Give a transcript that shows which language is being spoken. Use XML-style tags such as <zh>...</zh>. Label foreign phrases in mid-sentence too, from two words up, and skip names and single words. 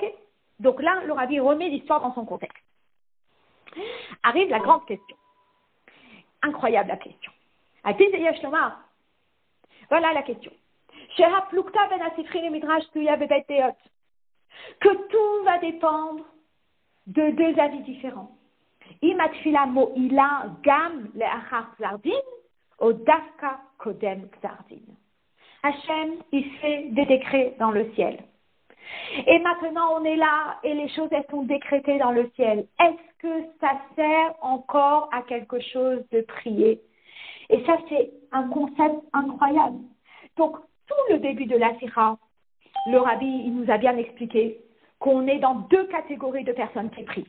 <fr>Donc là, le Rabbi remet l'histoire dans son contexte. Arrive la grande question. Incroyable la question. Voilà la question. Que tout va dépendre de deux avis différents.</fr> <he>האם תפילה מועילה גם לאחר גזר דין או דווקא קודם גזר דין.</he> <fr>Hachem, il fait des décrets dans le ciel. Et maintenant, on est là et les choses, elles sont décrétées dans le ciel. Est-ce que ça sert encore à quelque chose de prier? Et ça, c'est un concept incroyable. Donc, tout le début de la Sikha, le Rabbi, il nous a bien expliqué qu'on est dans deux catégories de personnes qui prient.</fr>